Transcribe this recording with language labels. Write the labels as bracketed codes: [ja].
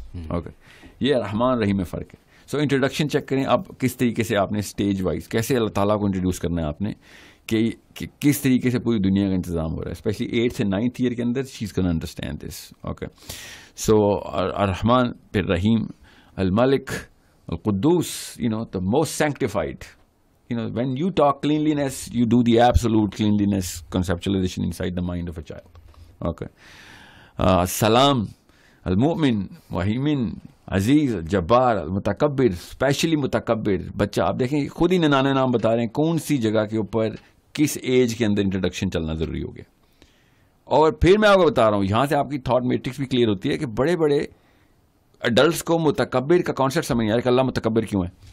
[ur] Okay, یہ رحمان رحیم میں فرق ہے. سو انٹروڈکشن چیک کریں آپ کس طریقے سے آپ نے اسٹیج وائز کیسے اللہ تعالیٰ کو انٹروڈیوس کرنا ہے آپ نے, کہ کس طریقے سے پوری دنیا کا انتظام ہو رہا ہے, اسپیشلی 8th سے 9th ایئر کے اندر [en] She is gonna understand this. [ur] اوکے, سو الرحمن پھر رحیم, الملک, القدوس, [en] the most sanctified. When you talk cleanliness, you do the absolute cleanliness conceptualization inside the mind of a child. Okay. [ar] Salam, al-mu'min, wahimin, عزیز, جبار, المتکبر, اسپیشلی متکبر. [ur] بچہ آپ دیکھیں خود ہی ننانوے نام بتا رہے ہیں کون سی جگہ کے اوپر کس ایج کے اندر انٹروڈکشن چلنا ضروری ہو گیا. اور پھر میں آپ کو بتا رہا ہوں, یہاں سے آپ کی تھاٹ میٹرکس بھی کلیئر ہوتی ہے کہ بڑے بڑے ایڈلٹس کو متکبر کا کانسیپٹ سمجھ نہیں آ رہا کہ اللہ متکبر کیوں ہے.